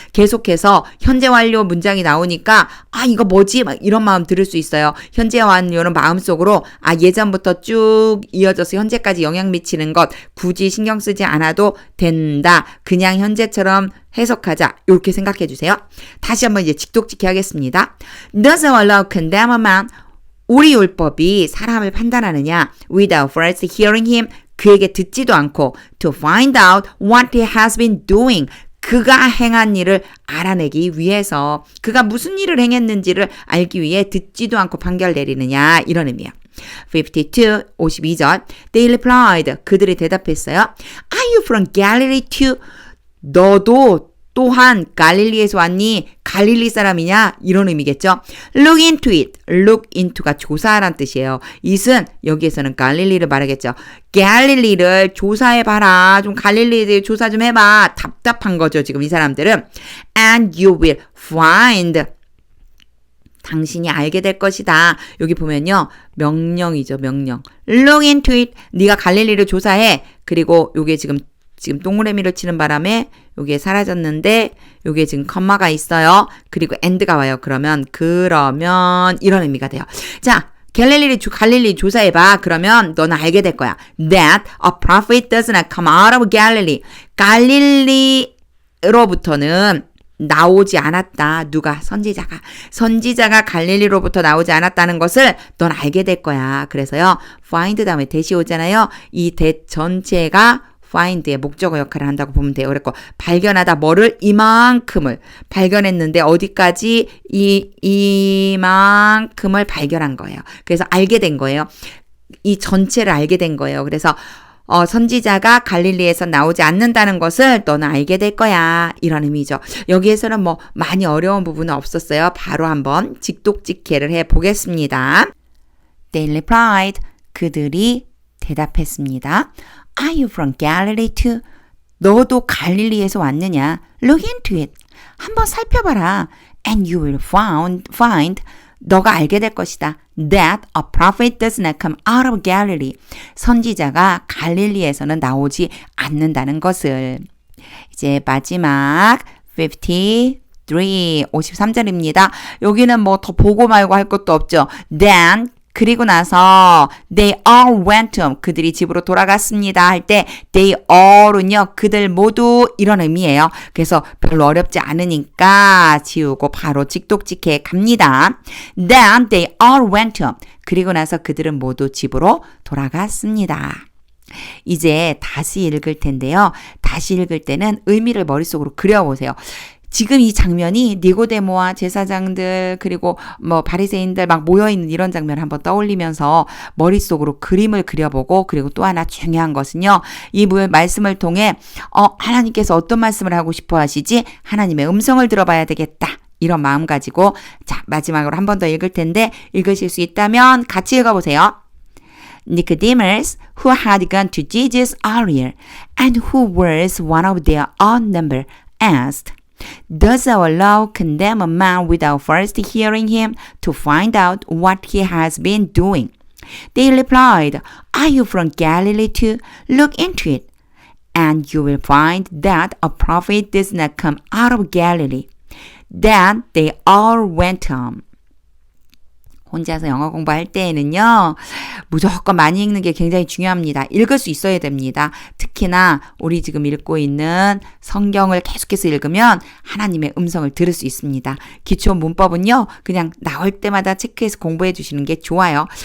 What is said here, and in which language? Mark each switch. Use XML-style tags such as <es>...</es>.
<ko>계속해서 현재 완료 문장이 나오니까 이거 뭐지? 막 이런 마음 들을 수 있어요. 현재 완료는 마음속으로 예전부터 쭉 이어져서 현재까지 영향 미치는 것 굳이 신경 쓰지 않아도 된다. 그냥 현재처럼 해석하자. 이렇게 생각해 주세요. 다시 한번 이제 직독직해 하겠습니다.</ko> <en>Does our law condemn a man?</en> <ko>우리 율법이 사람을 판단하느냐?</ko> <en>Without first hearing him,</en> <ko>그에게 듣지도 않고</ko> <en>to find out what he has been doing,</en> <ko>그가 행한 일을 알아내기 위해서, 그가 무슨 일을 행했는지를 알기 위해 듣지도 않고 판결 내리느냐, 이런 의미예요. 52절.</ko> <en>They replied,</en> <ko>그들이 대답했어요.</ko> <en>Are you from Galilee too?</en> <ko>너도 또한 갈릴리에서 왔니? 갈릴리 사람이냐? 이런 의미겠죠.</ko> <en>Look into it.</en> <ko>Look into가 조사하란 뜻이에요. it은 여기에서는 갈릴리를 말하겠죠. 갈릴리를 조사해봐라. 좀 갈릴리에 조사 좀 해봐. 답답한 거죠, 지금 이 사람들은.</ko> <en>And you will find.</en> <ko>당신이 알게 될 것이다. 여기 보면요, 명령이죠, 명령.</ko> <en>Look into it.</en> <ko>네가 갈릴리를 조사해. 그리고 요게 지금 동그라미를 치는 바람에 요게 사라졌는데 요게 지금 컴마가 있어요. 그리고 and가 와요. 그러면 이런 의미가 돼요. 자, 갈릴리 조사해봐. 그러면 너는 알게 될 거야.</ko> <en>That a prophet does not come out of Galilee.</en> <ko>갈릴리로부터는 나오지 않았다. 누가? 선지자가 갈릴리로부터 나오지 않았다는 것을 넌 알게 될 거야. 그래서요, find 다음에 대시 오잖아요. 이 that 전체가 find의 목적어 역할을 한다고 보면 돼요. 그랬고, 발견하다, 뭐를? 이만큼을 발견했는데 어디까지? 이만큼을 발견한 거예요. 그래서 알게 된 거예요. 이 전체를 알게 된 거예요. 그래서 선지자가 갈릴리에서 나오지 않는다는 것을 너는 알게 될 거야. 이런 의미죠. 여기에서는 뭐 많이 어려운 부분은 없었어요. 바로 한번 직독직해를 해보겠습니다.</ko> <en>They replied,</en> <ko>그들이 대답했습니다.</ko> <en>Are you from Galilee too?</en> <ko>너도 갈릴리에서 왔느냐?</ko> <en>Look into it.</en> <ko>한번 살펴봐라.</ko> <en>And you will find</en> <ko>너가 알게 될 것이다.</ko> <en>That a prophet does not come out of Galilee.</en> <ko>선지자가 갈릴리에서는 나오지 않는다는 것을. 이제 마지막 53절입니다. 여기는 뭐 더 보고 말고 할 것도 없죠.</ko> <en>Then</en> <ko>그리고 나서</ko> <en>they all went home.</en> <ko>그들이 집으로 돌아갔습니다. 할 때 they all은요, 그들 모두 이런 의미예요. 그래서 별로 어렵지 않으니까 지우고 바로 직독직해 갑니다.</ko> <en>Then they all went home.</en> <ko>그리고 나서 그들은 모두 집으로 돌아갔습니다. 이제 다시 읽을 텐데요. 다시 읽을 때는 의미를 머릿속으로 그려보세요. 지금 이 장면이 니고데모와 제사장들 그리고 뭐 바리새인들 막 모여있는 이런 장면을 한번 떠올리면서 머릿속으로 그림을 그려보고, 그리고 또 하나 중요한 것은요, 이 말씀을 통해 하나님께서 어떤 말씀을 하고 싶어 하시지? 하나님의 음성을 들어봐야 되겠다. 이런 마음 가지고 자, 마지막으로 한 번 더 읽을 텐데 읽으실 수 있다면 같이 읽어보세요.</ko> <en>Nicodemus, who had gone to Jesus earlier and who was one of their own number, asked, Does our law condemn a man without first hearing him to find out what he has been doing? They replied, Are you from Galilee too? Look into it, and you will find that a prophet does not come out of Galilee. Then they all went home.</en> <ko>혼자서 영어 공부할 때에는요, 무조건 많이 읽는 게 굉장히 중요합니다. 읽을 수 있어야 됩니다. 특히나 우리 지금 읽고 있는 성경을 계속해서 읽으면 하나님의 음성을 들을 수 있습니다. 기초 문법은요, 그냥 나올 때마다 체크해서 공부해 주시는 게 좋아요.</ko>